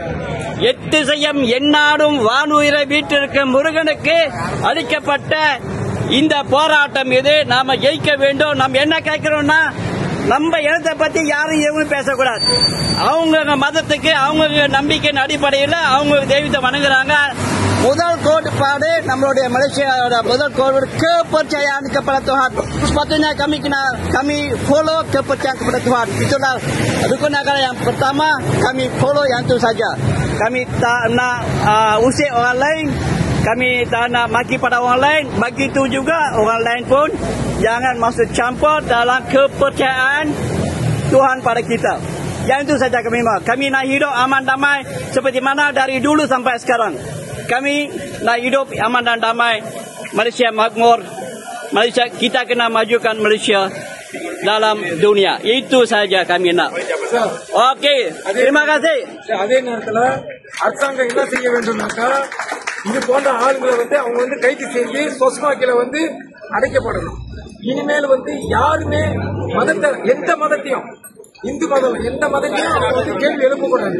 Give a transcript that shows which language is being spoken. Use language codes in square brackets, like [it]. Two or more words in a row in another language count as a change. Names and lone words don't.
[ta] 8 செய்யம் எந்நாடும் வானுயிரை வீட்டிருக்கும் முருகனுக்கு அளிக்கப்பட்ட இந்த போராட்டம் இது. நாம ஜெயிக்க வேண்டும். நம்ம என்ன கேட்கிறோம்னா, நம்ம இனத்தை பத்தி யாரும் எதுவும் பேசக்கூடாது. அவங்க மதத்துக்கு அவங்க நம்பிக்கையின் அடிப்படையில் அவங்க தெய்வத்தை வணங்குறாங்க. முதல் கோட்பாடு நம்மளுடைய மலேசியாவோட முதல் கோட்பாடு [ms] kepercayaan kepada Tuhan. Sepatutnya kami follow kepercayaan kepada Tuhan. Itulah rukun agama yang pertama, kami follow yang itu saja. Kami tak nak usik orang lain, kami tak nak maki pada orang lain. Begitu juga orang lain pun jangan masuk campur dalam kepercayaan Tuhan pada kita. Yang itu saja kami mau. Kami nak hidup aman damai seperti mana dari dulu sampai sekarang. Kami nak hidup aman dan damai. Malaysia makmur. Malaysia, kita kena majukan Malaysia dalam dunia. Itu saja kami nak. Okey, terima kasih. [ta] அதே நேரத்தில் அரசாங்கம் என்ன செய்ய வேண்டும்னாக்கா, இது போன்ற ஆளுங்களை வந்து அவங்க வந்து கைது செஞ்சு சொஸ்மாக்கில வந்து அடைக்கப்படணும். இனிமேல் வந்து யாருமே எந்த மதத்தையும், இந்து மதம் எந்த மதத்தையும் அவங்க வந்து கேள்வி எழுப்பக்கூடாது.